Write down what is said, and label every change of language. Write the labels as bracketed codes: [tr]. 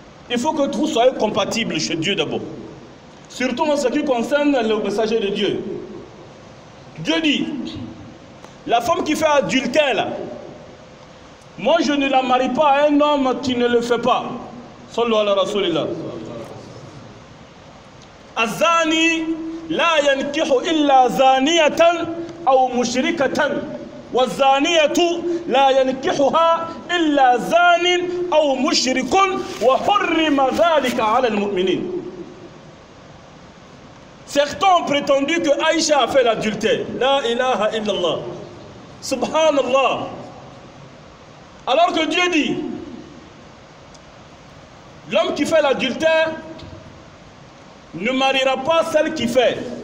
[fr] Il faut que vous soyez compatibles chez Dieu d'abord. Surtout en ce qui concerne le messager de Dieu. Dieu dit, la femme qui fait adultère là, moi je ne la marie pas à un homme qui ne le fait pas. [ar] Sallu ala Rasulillah. Azani لا ينكح إلا زانية أو مشركة والزانية لا ينكحها إلا زان أو مشرك وحرم ذلك على المؤمنين. [fr] Certains ont prétendu que Aïcha a fait l'adultère. [ar] La ilaha illallah. [fr] Subhanallah. Alors que Dieu dit, l'homme qui fait l'adultère ne mariera pas celle qui fait.